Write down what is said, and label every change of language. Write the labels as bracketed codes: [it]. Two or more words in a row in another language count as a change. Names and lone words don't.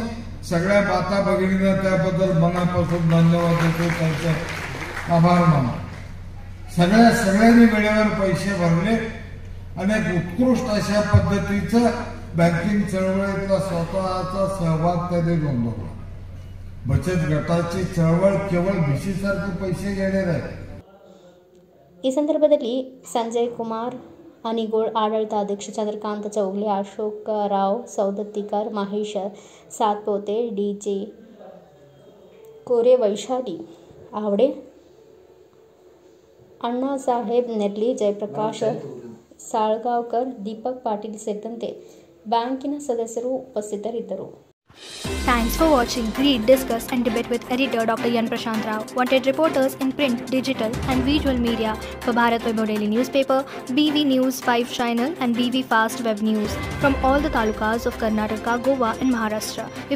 [mr] सगळ्या माता भगिनींना त्याबद्दल मनापासून धन्यवाद देतो, त्यांचे आभार मानतो. सगळ्यांनी वेळेवर पैसे भरले आणि एक उत्कृष्ट अशा पद्धतीचं बँकिंग चळवळीतला स्वतःचा सहभाग त्यांनी नोंदवला. बचत गटाची चळवळ केवळ भिशीसारखे पैसे घेणे नाही. [kn] ಈ ಸಂದರ್ಭದಲ್ಲಿ ಸಂಜಯ್ ಕುಮಾರ್ ಅನಿಗೋಳ್, ಆಡಳಿತಾಧ್ಯಕ್ಷ ಚಂದ್ರಕಾಂತ ಚೌಗಲೆ, ಅಶೋಕ್ ರಾವ್ ಸೌದತ್ತಿಕರ್, ಮಹೇಶ್ ಸಾತ್ಪೋತೆ, ಡಿಜೆ ಕೋರೆ, ವೈಶಾಲಿ ಆವಡೆ, ಅಣ್ಣಾ ಸಾಹೇಬ್ ನೆರ್ಲಿ, ಜಯಪ್ರಕಾಶ್ ಸಾಳ್ಗಾವ್ಕರ್, ದೀಪಕ್ ಪಾಟೀಲ್ ಸೇರಿದಂತೆ ಬ್ಯಾಂಕಿನ ಸದಸ್ಯರು ಉಪಸ್ಥಿತರಿದ್ದರು. [en] Thanks for watching. Read, discuss and debate with editor Dr. Yan Prashant Rao. Wanted reporters in print, digital and visual media for Bharat Vaibhav Daily Newspaper, BV News 5 Channel and BV Fast Web News from all the talukas of Karnataka, Goa and Maharashtra.